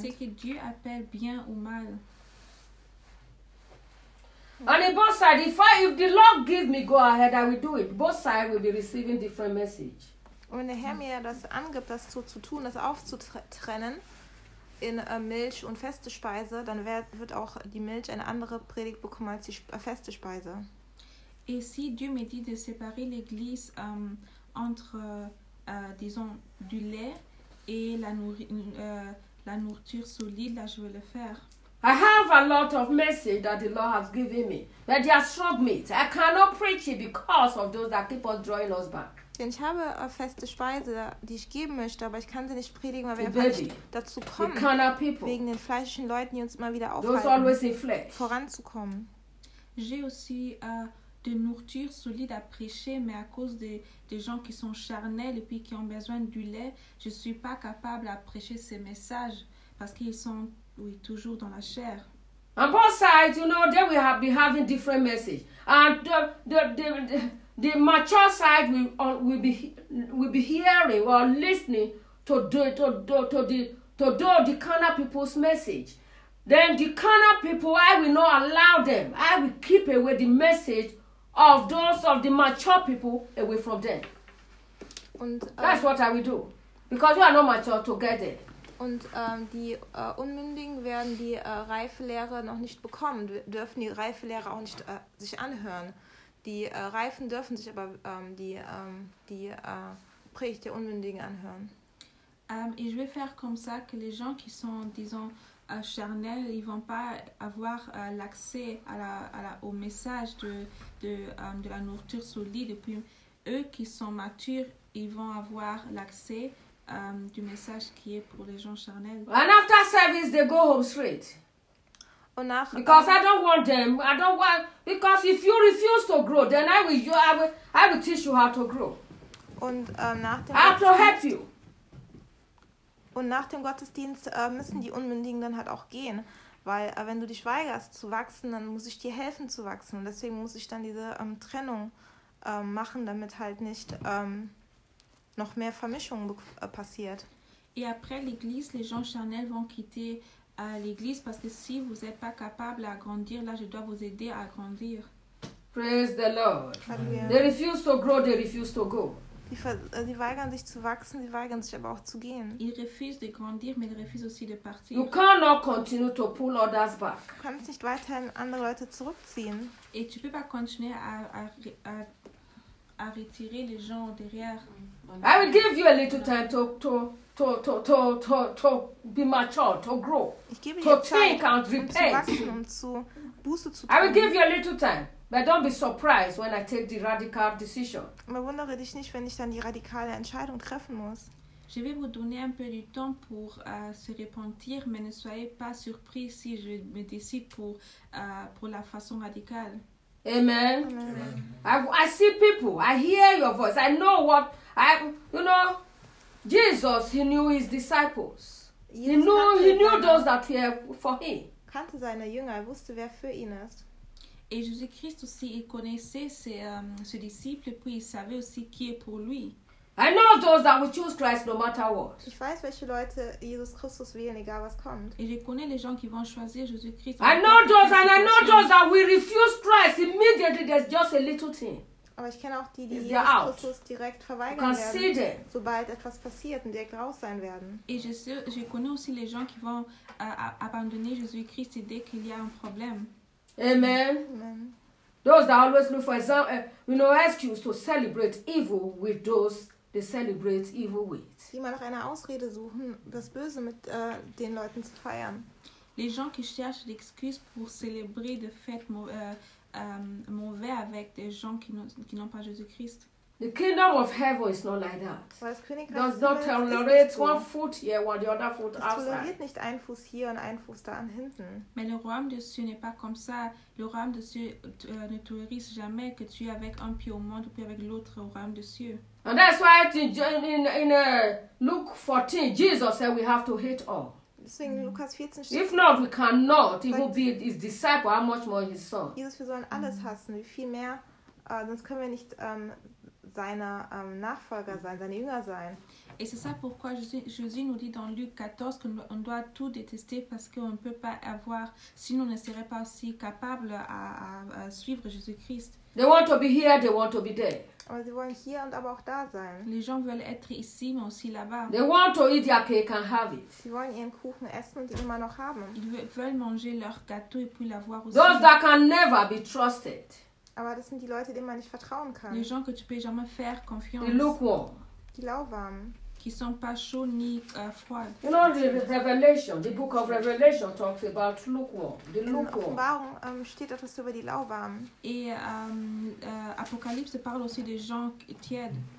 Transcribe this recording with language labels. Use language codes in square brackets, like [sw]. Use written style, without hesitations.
[fr] C'est que Dieu appelle bien ou mal. [en] On the both side, if the Lord gives me, go ahead, I will do it. Both sides will be receiving different message. [de] Und wenn der Herr mir das angibt, das so zu tun, das aufzutrennen in Milch und feste Speise, dann wird auch die Milch eine andere Predigt bekommen als die feste Speise. [fr] Et si Dieu me dit de séparer l'église entre, disons, du lait et la nourriture solide, là je vais le faire. [en] I have a lot of message that the Lord has given me, but they have stopped me. I cannot preach it because of those that keep on drawing us back. [de] Denn ich habe feste Speise, die ich geben möchte, aber ich kann sie nicht predigen, weil wir einfach nicht dazu kommen, wegen den fleischlichen Leuten, die uns immer wieder aufhalten, voranzukommen. [fr] J'ai aussi de nourriture solide à prêcher, mais à cause des gens qui sont charnels et puis qui ont besoin du lait, je ne suis pas capable à prêcher ces messages parce qu'ils sont oui, toujours dans la chair. [en] On both sides, you know, they will be having different messages. And the mature side will be hearing or listening to the carnal people's message. Then the carnal people, I will not allow them. I will keep away the message of those of the mature people away from them. [de] Und, [en] that's what I will do. Because you are not mature together. [de] Und die Unmündigen werden die Reifelehre noch nicht bekommen, dürfen die Reifelehre auch nicht sich anhören. Die Reifen dürfen sich aber die Predigt der Unmündigen anhören. [fr] Et je vais faire comme ça que les gens qui sont, disons, charnels, ils vont pas avoir l'accès au message de la nourriture solide. Et puis eux qui sont matures, ils vont avoir l'accès du message qui est pour les gens charnels. [en] And after service, they go home straight. [de] Nach, [en] because I don't want them. I don't want, because if you refuse to grow, then I will teach you how to grow. [de] Und nach dem [en] I have to help you. [de] Und nach dem Gottesdienst müssen die Unmündigen dann halt auch gehen, weil wenn du dich weigerst zu wachsen, dann muss ich dir helfen zu wachsen. Und deswegen muss ich dann diese Trennung machen, damit halt nicht noch mehr Vermischung passiert. [fr] Et après l'église, les gens charnels vont quitter l'église parce que si vous n'êtes pas capable à grandir, là je dois vous aider à grandir. [en] Praise the Lord. Amen. They refuse to grow, they refuse to go. [de] Sie weigern sich zu wachsen, sie weigern sich aber auch zu gehen. [fr] Ils refusent de grandir, mais ils refusent aussi de partir. [en] You cannot continue to pull others back. [de] Du kannst nicht weiterhin andere Leute zurückziehen. [fr] Et tu peux pas continuer à retirer les gens derrière. [en] I will give you a little time to be mature, to grow, to think and repent. I will give you a little time, but don't be surprised when I take the radical decision. [de] Aber wundere dich nicht, wenn ich dann die radikale Entscheidung treffen muss. [fr] Je vais vous donner un peu du temps pour se repentir, mais ne soyez pas surpris si je me décide pour la façon radicale. [en] Amen. Amen. I see people. I hear your voice. I know what I. You know, Jesus. He knew his disciples. He knew those that were for him. [de] Kannte seine Jünger. Er wusste, wer für ihn ist. [fr] Et Jésus-Christ aussi, il connaissait ses disciples, puis il savait aussi qui est pour lui. [en] I know those that will choose Christ no matter what. [de] Ich weiß, welche Leute Jesus Christus wählen, egal was kommt. [fr] Et je connais les gens qui vont choisir Jésus Christ. [en] I know those, and I know those that will refuse Christ immediately. There's just a little thing. [de] Aber ich kenne auch die Jesus Christus direkt verweigern werden, sobald etwas passiert und direkt raus sein werden. [fr] Et je connais aussi les gens qui vont abandonner Jésus Christ dès qu'il y a un problème. [en] Amen. Amen. Those that always look for example, you know, excuse to celebrate evil with those they celebrate evil with. [de] Die immer noch eine Ausrede suchen, das Böse mit den Leuten zu feiern. [fr] Les gens qui cherchent l'excuse pour célébrer des fêtes mauvais avec des gens qui n'ont pas Jésus-Christ. [en] The kingdom of heaven is not like that. [de] Das Königreich [en] does not tolerate one foot here while the other foot outside. [de] Es toleriert nicht ein Fuß hier und ein Fuß da hinten. [fr] Mais le royaume de Dieu n'est pas comme ça. Le royaume de Dieu ne tolérise jamais que tu es avec un pied au monde ou avec l'autre au royaume de Dieu. [en] And that's why in Luke 14, Jesus said we have to hate all. [de] Deswegen Lukas 14 [en] steht. If not, we cannot. He will be his disciple. How much more his son? [de] Jesus, wir sollen alles hassen. Wie viel mehr? Sonst können wir nicht seiner Nachfolger sein, seine Jünger sein. [fr] Et c'est ça pourquoi Jésus nous dit dans Luc 14 qu'on doit tout détester parce qu'on ne peut pas avoir, sinon on ne serait pas aussi capable à suivre Jésus-Christ. [en] They want to be here, they want to be there. [de] Aber sie wollen hier und aber auch da sein. [fr] Les gens veulent être ici, mais aussi là-bas. [en] They want to eat their cake and have it. [de] Sie wollen ihren Kuchen essen und ihn immer noch haben. [fr] Ils veulent manger leur gâteau et puis l'avoir aussi. [en] Those that can never be trusted. [de] Aber das sind die Leute, denen man nicht vertrauen kann. [fr] Les gens que tu peux jamais faire confiance. Les lukewarm. [de] Die lauwarm. [fr] Qui sont pas chauds ni froids. [en] You know the Revelation, the book of Revelation talks about lukewarm. The lukewarm. [de] In Offenbarung steht etwas über die lauwarm. [fr] Et Apocalypse parle aussi des gens tièdes.